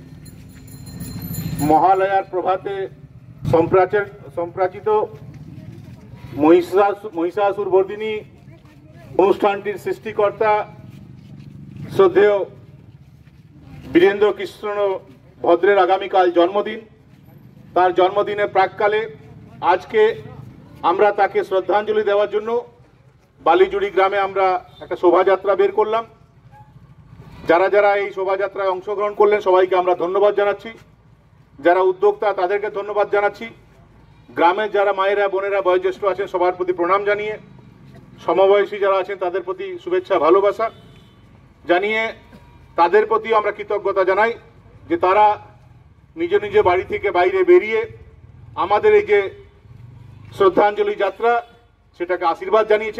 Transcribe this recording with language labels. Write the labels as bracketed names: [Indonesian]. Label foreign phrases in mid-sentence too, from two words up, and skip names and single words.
[Bangla] মহালয়ার প্রভাতে সম্প্রচারিত মহিষাসুর মর্দিনী অনুষ্ঠানটির সৃষ্টিকর্তা শ্রদ্ধেয় বীরেন্দ্রকৃষ্ণ ভদ্রের আগামীকাল জন্মদিন। तार जन्मदिনের প্রাককালে আজকে আমরা তাকে শ্রদ্ধাঞ্জলি দেওয়ার জন্য বালিজুড়ি গ্রামে আমরা একটা শোভাযাত্রা বের করলাম। যারা যারা এই শোভাযাত্রায় অংশগ্রহণ করলেন সবাইকে আমরা ধন্যবাদ জানাচ্ছি। যারা উদ্যোক্তা তাদেরকে ধন্যবাদ জানাচ্ছি। গ্রামের যারা মায়েরা, বোনেরা, বয়োজ্যেষ্ঠ আছেন সবার প্রতি প্রণাম জানিয়ে, সমবয়সী যারা আছেন তাদের প্রতি শুভেচ্ছা, ভালোবাসা জানিয়ে তাদের প্রতিও আমরা কৃতজ্ঞতা জানাই যে তারা নিজ নিজ বাড়ি থেকে বাইরে বেরিয়ে আমাদের এই যে শ্রদ্ধাঞ্জলি যাত্রা সেটাকে আশীর্বাদ জানিয়েছেন।